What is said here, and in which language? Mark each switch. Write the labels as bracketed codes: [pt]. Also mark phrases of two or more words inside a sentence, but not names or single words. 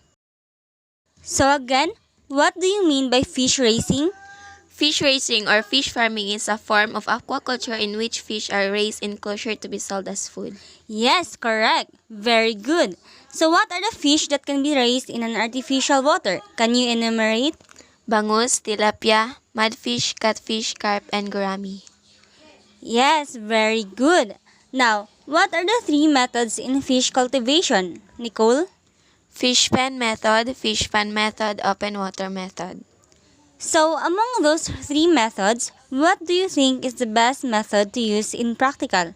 [en] So again, what do you mean by fish raising? Fish raising or fish farming is a form of aquaculture in which fish are raised in enclosure to be sold as food. Yes, correct. Very good. So what are the fish that can be raised in an artificial water? Can you enumerate? Bangus, tilapia, mudfish, catfish, carp, and gourami. Yes, very good. Now, what are the 3 methods in fish cultivation? Nicole? Fish pen method, fish pan method, open water method. So, among those 3 methods, what do you think is the best method to use in practical?